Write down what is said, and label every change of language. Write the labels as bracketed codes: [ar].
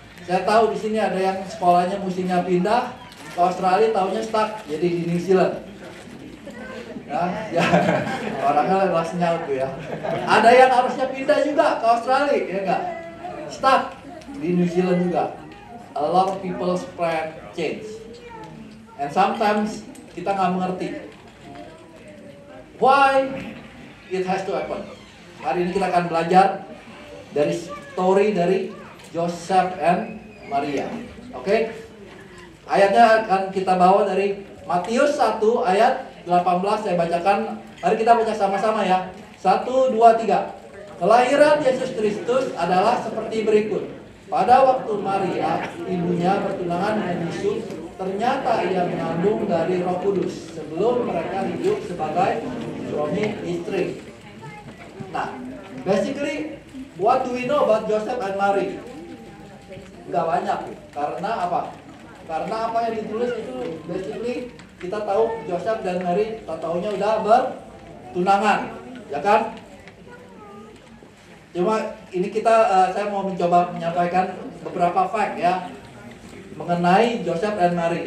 [id] Saya tahu di sini ada yang sekolahnya mestinya pindah ke Australia, tahunya stuck jadi di New Zealand. Ya, orangnya langsung nyaut tuh ya. Ada yang harusnya pindah juga ke Australia, ya enggak? Stuck di New Zealand juga. [en] A lot of people's plan change. And sometimes [id] kita nggak mengerti [en] why it has to happen. [id] Hari ini kita akan belajar dari story dari Joseph and Maria. Oke? Ayatnya akan kita bawa dari Matius 1 ayat 18. Saya bacakan. Mari kita baca sama-sama ya. 1, 2, 3. Kelahiran Yesus Kristus adalah seperti berikut. Pada waktu Maria, ibunya bertunangan dengan Yusuf, ternyata ia mengandung dari Roh Kudus sebelum mereka hidup sebagai suami istri. [en] Nah, basically, what do we know about Joseph and Mary? [id] Gak banyak. Karena apa? Karena apa yang ditulis itu basically kita tahu Joseph dan Mary tahu-taunya udah bertunangan, ya kan? Cuma ini saya mau mencoba menyampaikan beberapa fact ya mengenai Joseph and Mary.